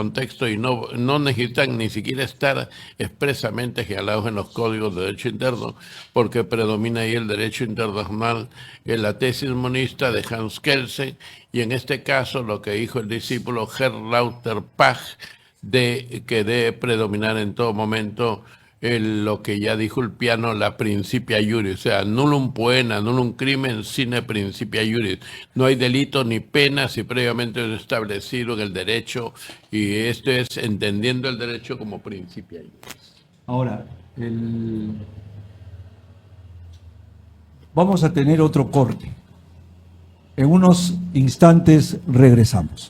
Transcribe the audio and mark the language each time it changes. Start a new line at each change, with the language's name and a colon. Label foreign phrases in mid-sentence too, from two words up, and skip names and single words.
Spanish: contexto y no necesitan ni siquiera estar expresamente señalados en los códigos de derecho interno, porque predomina ahí el derecho internacional en la tesis monista de Hans Kelsen, y en este caso lo que dijo el discípulo Herr Lauterpacht, que debe predominar en todo momento lo que ya dijo el piano, la
Latin: principia iuris,
Spanish: o sea,
Latin: nullum poena, nullum crimen sine principia iuris.
Spanish: No hay delito ni pena si previamente es establecido en el derecho, y esto es entendiendo el derecho como
Latin: principia iuris.
Spanish: Ahora, vamos a tener otro corte. En unos instantes regresamos.